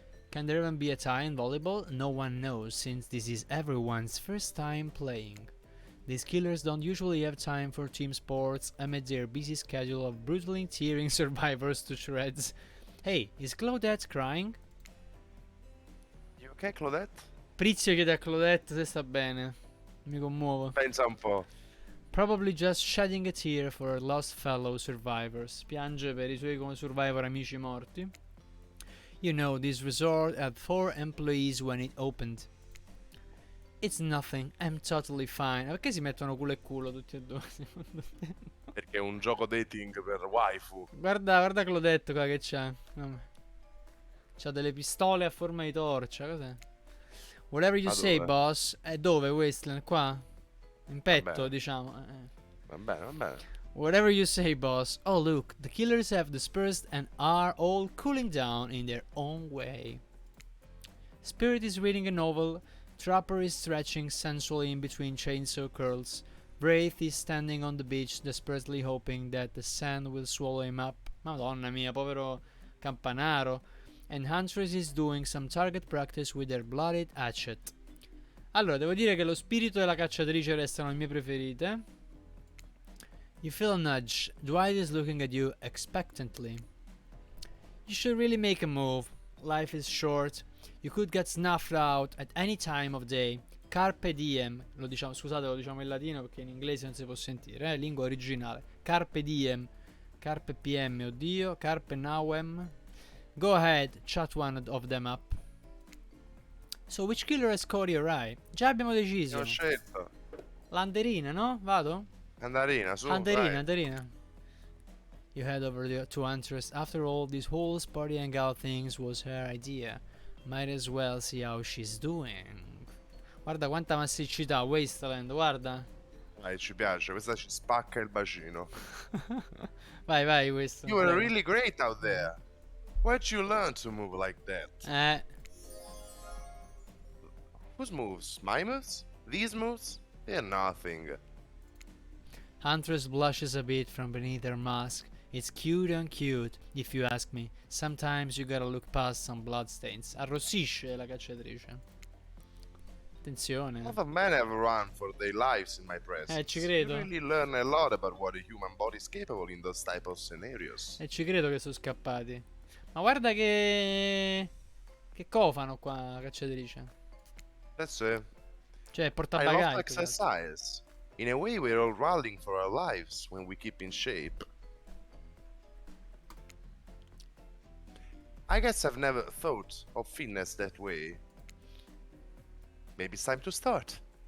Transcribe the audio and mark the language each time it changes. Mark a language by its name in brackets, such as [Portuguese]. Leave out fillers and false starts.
[English] Can there even be a tie in volleyball? No one knows, since this is everyone's first time playing. These killers don't usually have time for team sports amid their busy schedule of brutally tearing survivors to shreds. Hey, is Claudette crying? You ok, Claudette? [Italian] Prizio chiede a Claudette se sta bene. Mi commuovo. Pensa un po'. [English] Probably just shedding a tear for her lost fellow survivors. [Italian] Piange per i suoi survivor amici morti. [English] You know, this resort had 4 employees when it opened. It's nothing, I'm totally fine. [Italian] Perché si mettono culo e culo tutti e due? Secondo te? Perché è un gioco dating per waifu. Guarda Claudette qua che c'ha. C'ha delle pistole a forma di torcia, cos'è? [English] Whatever you say, boss. [Italian] Dove, Wasteland? Qua? In petto, diciamo. Va bene, va bene. [English] Whatever you say, boss. Oh, look, the killers have dispersed and are all cooling down in their own way. Spirit is reading a novel. Trapper is stretching sensually in between chainsaw curls. Wraith is standing on the beach, desperately hoping that the sand will swallow him up. [Italian] Madonna mia, povero campanaro. [English] And Huntress is doing some target practice with their bloodied hatchet. [Italian] Allora, devo dire che lo spirito e la cacciatrice restano le mie preferite. [English] You feel a nudge. Dwight is looking at you expectantly. You should really make a move. Life is short. You could get snuffed out at any time of day. [Latin] Carpe diem. [Italian] Lo diciamo, scusate, lo diciamo in latino perché in inglese non si può sentire, lingua originale. [Latin] Carpe diem. Carpe PM, oddio. Carpe nauem. [English] Go ahead, chat one of them up. So, which killer has caught your eye? [Italian] Già abbiamo deciso. Ho scelto. L'anderina, no? Vado? Andarina, su. Anderina, Anderina. [English] You head over to Huntress. After all, this whole party hangout things was her idea. Might as well see how she's doing. [Italian] Guarda quanta massicità, Wasteland, guarda. Vai, ci piace, questa ci spacca il bacino. Vai, vai, Wasteland. [English] You were really great out there. Where'd you learn to move like that? Whose moves? My moves? These moves? They're nothing. Huntress blushes a bit from beneath her mask. It's cute and cute, if you ask me. Sometimes you gotta look past some bloodstains. [Italian] Arrossisce la cacciatrice. Attenzione. [English] Other men have run for their lives in my presence. [Italian] Ci credo. [English] You really learn a lot about what a human body is capable in those type of scenarios. [Italian] Ci credo che sono scappati. Ma guarda che cofano qua la cacciatrice. [English] That's it. [Italian] Cioè, [English] I [Italian] portabagagli. [English] love to exercise. In a way, we're all running for our lives when we keep in shape. I guess I've never thought of fitness that way. Maybe it's time to start.